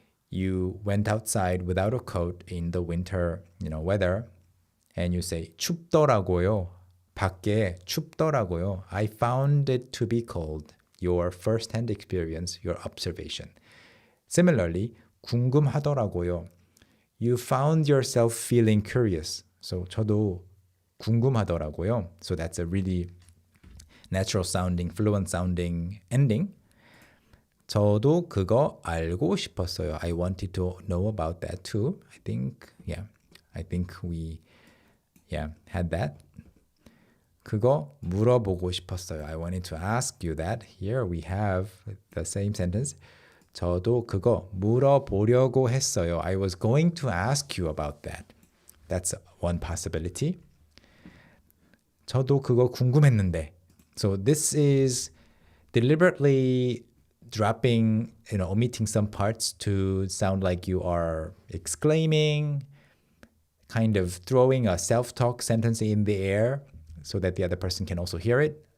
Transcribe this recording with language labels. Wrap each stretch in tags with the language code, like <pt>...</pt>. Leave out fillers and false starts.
<en>You went outside without a coat in the winter, weather, and you say 춥더라고요.</en> <ko>밖에 춥더라고요.</ko> <en>I found it to be cold. Your first-hand experience, your observation. Similarly, 궁금하더라고요. You found yourself feeling curious. So</en> <ko>저도 궁금하더라고요.</ko> <en>So that's a really natural sounding, fluent sounding ending.</en> <ko>저도 그거 알고 싶었어요.</ko> <en>I wanted to know about that too. I think we had that.</en> <ko>그거 물어보고 싶었어요.</ko> <en>I wanted to ask you that. Here we have the same sentence.</en> <ko>저도 그거 물어보려고 했어요.</ko> <en>I was going to ask you about that. That's one possibility.</en> <ko>저도 그거 궁금했는데.</ko> <en>So this is deliberately dropping, omitting some parts to sound like you are exclaiming, kind of throwing a self-talk sentence in the air so that the other person can also hear it.</en>